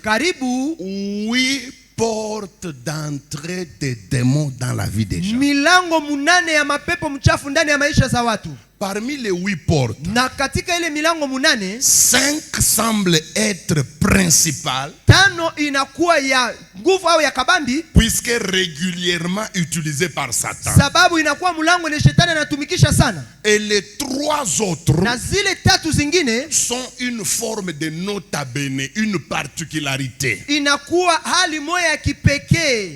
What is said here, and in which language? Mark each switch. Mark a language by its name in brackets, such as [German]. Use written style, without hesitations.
[Swahili] karibu [French] 8 portes d'entrée des démons dans la vie des gens. [Swahili] milango munane ya mapepo mchafu ndani ya maisha za watu. [French] Parmi les 8 portes, [Swahili] Na katika ile milango munane, [French] 5 semblent être principales, [Swahili] 5 inakuwa ya nguvu au ya kabambi, [French] puisque régulièrement utilisées par Satan. [Swahili] sababu inakuwa mlango ile shetani anatumikisha sana. [French] Et les 3 autres [Swahili] Na zile 3 zingine [French] sont une forme de nota bene, une particularité. [Swahili] inakuwa hali moja ya kipekee.